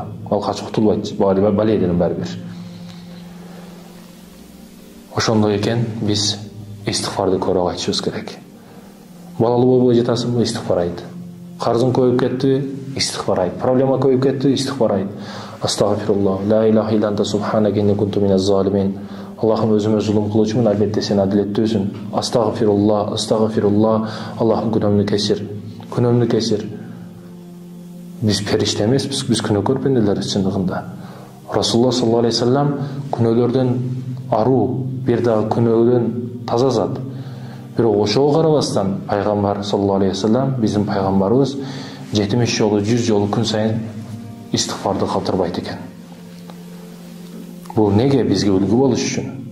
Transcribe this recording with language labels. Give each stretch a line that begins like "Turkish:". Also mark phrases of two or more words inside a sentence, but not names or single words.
Kyrgyz: Ал качып кутулбайт. Баледен баары бир. Ошондой экен биз истигфарды көрөп айтышыбыз керек. Балалуу болбой жатасыңбы? Истигфар айт. Карзың көбөйүп кетти, истигфар айт. Проблема көбөйүп кетти, истигфар айт. Астагфируллах,
Arabic: لا إله إلا أنت سبحانك إني كنت من الظالمين.
Kyrgyz: Аллахым өзүмө зулум кылуучумун, албетте сен адилеттүүсүң.
Arabic: أستغفر الله، أستغفر الله.
Kyrgyz: Аллахым күнөөмдү кечир. Биз периште эмеспиз, биз күнөөкөр пенделербиз чындыгында.
Arabic: رسول الله صلى الله عليه وسلم
Kyrgyz: күнөөлөрдөн аруу, бир дагы күнөөдөн таза зат. Бирок ошого карабастан пайгамбар
Arabic: صلى الله عليه وسلم,
Kyrgyz: биздин пайгамбарыбыз 70 жолу, 100 жолу күн сайын истигфарды калтырбайт экен. Бул неге? Бизге үлгү болуш үчүн.